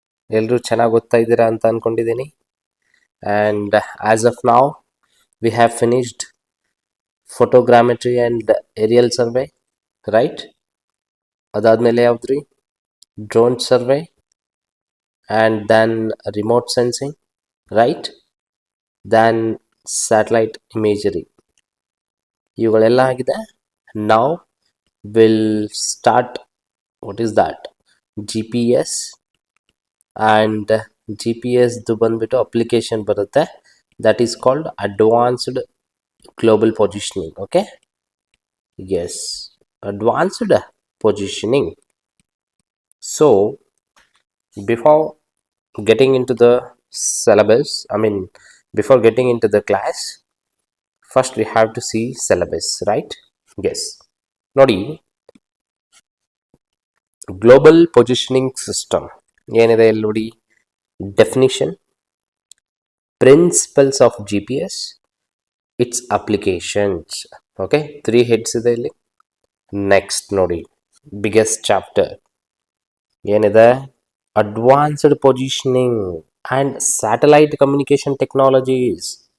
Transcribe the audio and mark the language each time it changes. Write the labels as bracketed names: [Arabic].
[Kannada] ಎಲ್ಲರೂ ಚೆನ್ನಾಗಿ ಓದ್ತಾ ಇದ್ದೀರಾ ಅಂತ ಅನ್ಕೊಂಡಿದ್ದೀನಿ. [English] And as of now, we have finished photogrammetry and aerial survey, right? [Kannada] ಅದಾದ್ಮೇಲೆ ಯಾವ್ದ್ರಿ? [English] Drone survey and then remote sensing, right? Then satellite imagery. [Kannada] ಇವುಗಳೆಲ್ಲ ಆಗಿದೆ. [English] Now we'll start. What is that? GPS and GPS [Kannada] ಬಂದ್ಬಿಟ್ಟು application ಬರುತ್ತೆ, [English] That is called advanced global positioning. Okay, yes, advanced positioning. So before getting into the syllabus, before getting into the class, first we have to see syllabus, right? [Kannada] Yes, ನೋಡಿ, global positioning system ಏನಿದೆ ಇಲ್ಲಿ ನೋಡಿ. [English] Definition, principles of GPS, its applications. Okay, 3 heads ಇದೆ ಇಲ್ಲಿ. Next ನೋಡಿ, ಬಿಗ್ಗೆಸ್ಟ್ ಚಾಪ್ಟರ್ ಏನಿದೆ, advanced positioning and satellite communication technologies.